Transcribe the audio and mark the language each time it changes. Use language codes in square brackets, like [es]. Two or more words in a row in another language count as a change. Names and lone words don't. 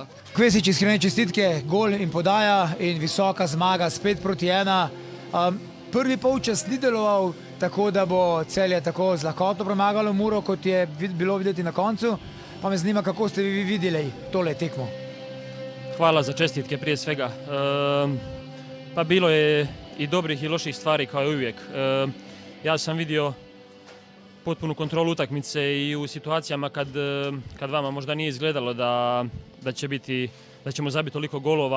[sl] Kvesič, iskrene čestitke, gol in podaja in visoka zmaga 5-1. Prvi polčas ni deloval tako, da bo Celje tako z lahkoto premagalo Muro, kot je bilo videti na koncu. Pa me zanima, kako ste vi videli tole tekmo. [hr] Hvala za čestitke prije svega. Pa bilo je i dobrih i loših stvari kao i uvijek. Ja sam vidio potpunu kontrolu utakmice i u situacijama kad vama možda nije izgledalo da ćemo zabiti toliko golova.